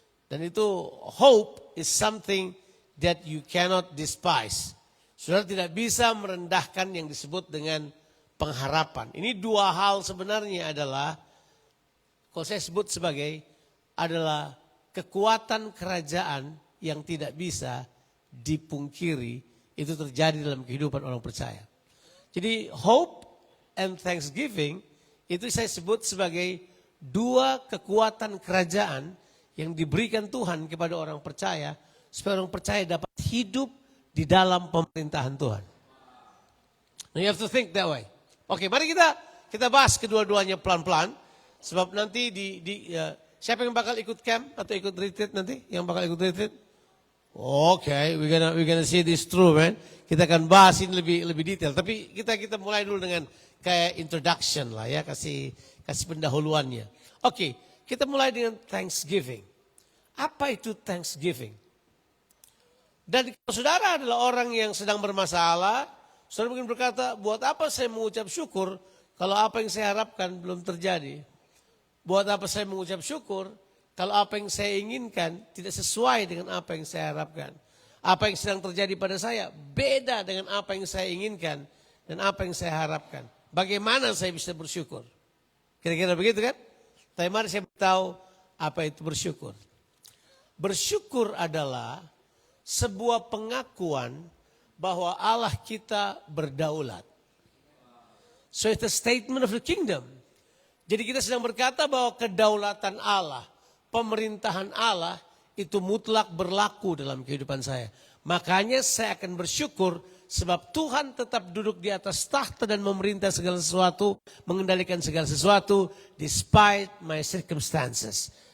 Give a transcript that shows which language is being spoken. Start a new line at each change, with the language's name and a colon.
Indonesian: Dan itu
English: hope is something that you cannot despise.
Indonesian: Saudara tidak bisa merendahkan yang disebut dengan pengharapan. Ini dua hal sebenarnya adalah, kalau saya sebut sebagai, adalah kekuatan kerajaan yang tidak bisa dipungkiri. Itu terjadi dalam kehidupan orang percaya. Jadi
English: hope and thanksgiving
Indonesian: itu saya sebut sebagai dua kekuatan kerajaan yang diberikan Tuhan kepada orang percaya. Supaya orang percaya dapat hidup di dalam pemerintahan Tuhan.
English: Now you have to think that way.
Indonesian: Oke, mari kita bahas kedua-duanya pelan-pelan. Sebab nanti siapa yang bakal ikut camp atau ikut retreat nanti? Yang bakal ikut retreat?
English: Oke, we're gonna see this through, man.
Indonesian: Kita akan bahas ini lebih detail. Tapi kita mulai dulu dengan kayak introduction lah ya, kasih pendahuluannya. Oke, kita mulai dengan Thanksgiving. Apa itu Thanksgiving? Dan kalau saudara adalah orang yang sedang bermasalah, saudara mungkin berkata, buat apa saya mengucap syukur kalau apa yang saya harapkan belum terjadi? Buat apa saya mengucap syukur kalau apa yang saya inginkan tidak sesuai dengan apa yang saya harapkan? Apa yang sedang terjadi pada saya beda dengan apa yang saya inginkan dan apa yang saya harapkan. Bagaimana saya bisa bersyukur? Kira-kira begitu kan? Tapi mari saya beritahu apa itu bersyukur. Bersyukur adalah sebuah pengakuan bahwa Allah kita berdaulat.
English: So it's a statement of the kingdom.
Indonesian: Jadi kita sedang berkata bahwa kedaulatan Allah, pemerintahan Allah itu mutlak berlaku dalam kehidupan saya. Makanya saya akan bersyukur sebab Tuhan tetap duduk di atas tahta dan memerintah segala sesuatu, mengendalikan segala sesuatu
English: despite my circumstances.